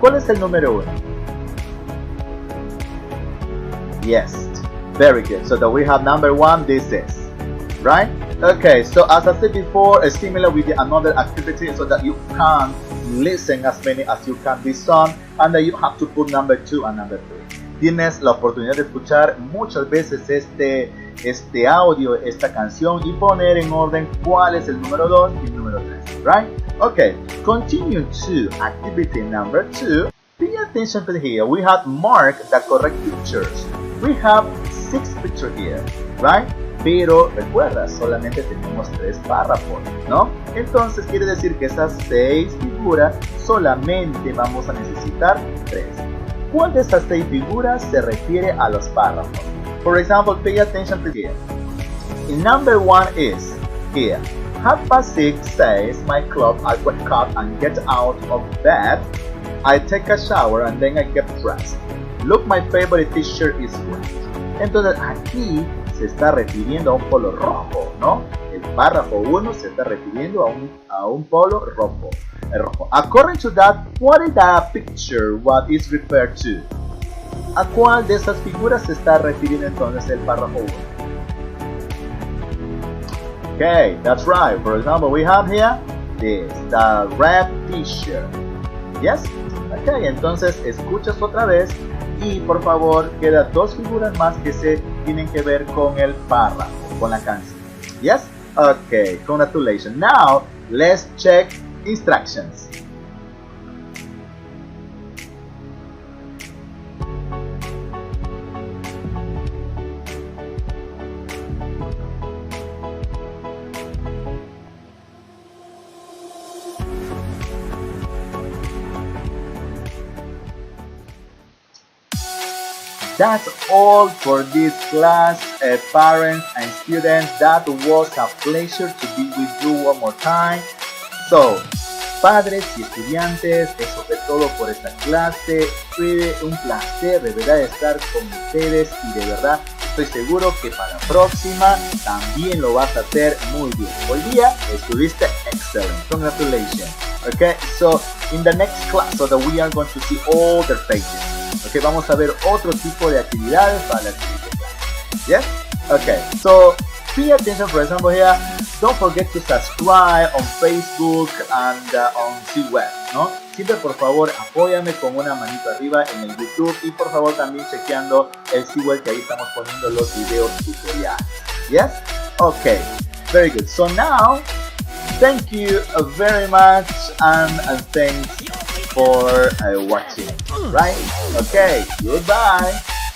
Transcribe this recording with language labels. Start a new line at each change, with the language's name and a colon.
Spanish: ¿Cuál es el número uno?
English: Yes, very good. So that we have number one, this is, right? Okay, so as I said before, similar with another activity so that you can listen as many as you can this song, and then you have to put number 2 and number 3.
Spanish: Tienes la oportunidad de escuchar muchas veces este audio, esta canción, y poner en orden cuál es el número 2 y el número 3, right?
English: Okay, continue to activity number 2. Pay attention to here. We have marked the correct pictures. We have 6 pictures here, right?
Spanish: Pero recuerda, solamente tenemos 3 párrafos, ¿no? Entonces quiere decir que esas 6 figuras solamente vamos a necesitar 3. ¿Cuál de estas 6 figuras se refiere a los párrafos?
English: For example, pay attention to here. Number 1 is here. 6:30 says my club. I wake up and get out of bed. I take a shower and then I get dressed. Look, my favorite t-shirt is red.
Spanish: Entonces aquí se está refiriendo a un polo rojo, ¿no? El párrafo 1 se está refiriendo a un polo rojo.
English: According to that, what is the picture? What is referred to?
Spanish: ¿A cuál de esas figuras se está refiriendo entonces el párrafo 1?
English: Okay, that's right. For example, we have here this, the red t-shirt. Yes?
Spanish: Okay, entonces escuchas otra vez y por favor quedan 2 figuras más que se tienen que ver con el párrafo, con la canción.
English: Yes? Okay, congratulations. Now, let's check instructions. That's all for this class, parents and students. That was a pleasure to be with you one more time.
Spanish: So, padres y estudiantes, eso fue todo por esta clase. Fue un placer de verdad estar con ustedes y de verdad estoy seguro que para la próxima también lo vas a hacer muy bien. Hoy día estuviste excellent.
English: Congratulations. Okay, so in the next class, so that we are going to see all the pages.
Spanish: Okay, vamos a ver otro tipo de actividades para la siguiente clase.
English: Yes? Okay, so pay attention, for example here, don't forget to subscribe on Facebook and on C-Web, ¿no?
Spanish: Siempre por favor apóyame con una manito arriba en el YouTube y por favor también chequeando el C-Web que ahí estamos poniendo los videos tutoriales.
English: Yes? Okay, very good. So now, thank you very much and thanks for watching, right? Okay, goodbye.